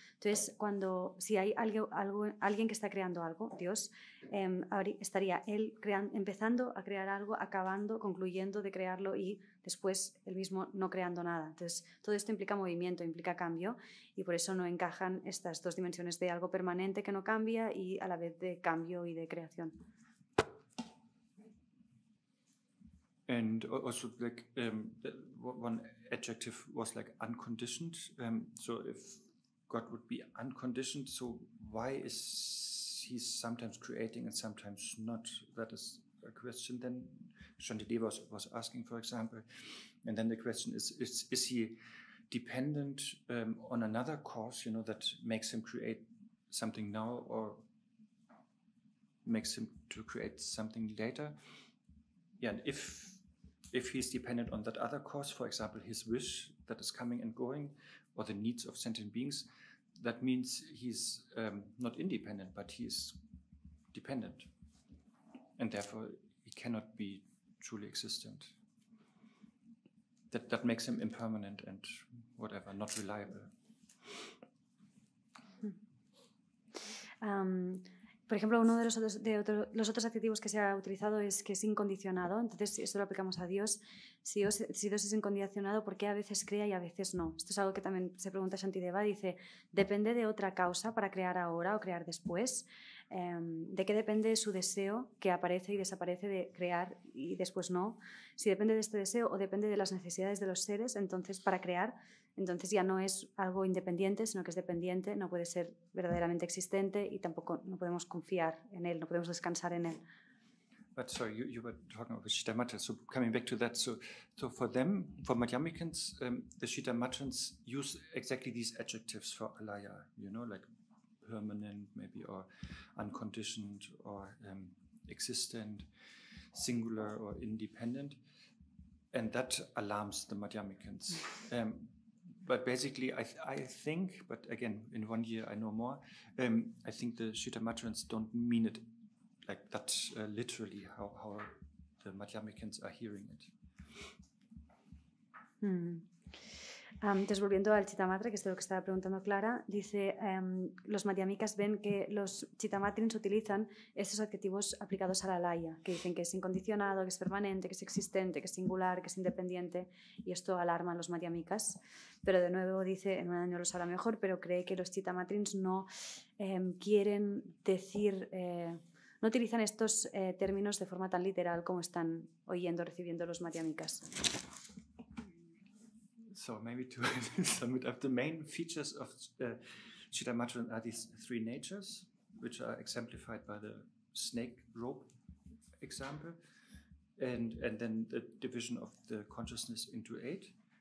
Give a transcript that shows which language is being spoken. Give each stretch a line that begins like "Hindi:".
Spanish: Entonces, si hay alguien que está creando algo, Dios, estaría él empezando a crear algo, acabando, concluyendo de crearlo y después él mismo no creando nada. Entonces, todo esto implica movimiento, implica cambio, y por eso no encajan estas dos dimensiones de algo permanente que no cambia y a la vez de cambio y de creación.
English: And also, like, one adjective was like unconditioned. So if God would be unconditioned, so why is he sometimes creating and sometimes not? That is a question then Shantideva was asking, for example. And then the question is he dependent on another cause, you know, that makes him create something now or makes him to create something later? Yeah, and if he's dependent on that other cause, for example, his wish that is coming and going, or the needs of sentient beings, that means he's not independent, but he is dependent. And therefore, he cannot be truly existent. That makes him impermanent and whatever, not reliable.
Spanish: Por ejemplo, uno de los otros adjetivos que se ha utilizado es que es incondicionado. Entonces, esto lo aplicamos a Dios. Si Dios es incondicionado, ¿por qué a veces crea y a veces no? Esto es algo que también se pregunta Shantideva. Dice, ¿depende de otra causa para crear ahora o crear después? ¿De qué depende su deseo que aparece y desaparece de crear y después no? Si depende de este deseo o depende de las necesidades de los seres, entonces para crear, entonces ya no es algo independiente, sino que es dependiente, no puede ser verdaderamente existente y tampoco no podemos confiar en él, no podemos descansar en él.
English: But sorry, you were talking about Shitamatrans, so coming back to that, so for them, for Madhyamikans, the Shitamatrans use exactly these adjectives for alaya, you know, like permanent maybe, or unconditioned, or existent, singular, or independent, and that alarms the Madhyamikans. But basically, I think, but again, in 1 year I know more, I think the Shitamatrans don't mean it like that literally, how the Madhyamikans are hearing it.
Spanish: Entonces, volviendo al Chittamatra, que es de lo que estaba preguntando Clara, dice, los madhyamikas ven que los chittamatrins utilizan estos adjetivos aplicados a la laya, que dicen que es incondicionado, que es permanente, que es existente, que es singular, que es independiente, y esto alarma a los madhyamikas. Pero de nuevo dice, en un año lo sabrá mejor, pero cree que los chittamatrins no quieren decir, no utilizan estos términos de forma tan literal como están oyendo, recibiendo los madhyamikas.
English: So maybe to sum it up, the main features of Chittamatran are these three natures, which are exemplified by the snake rope example, and then the division of the consciousness into 8,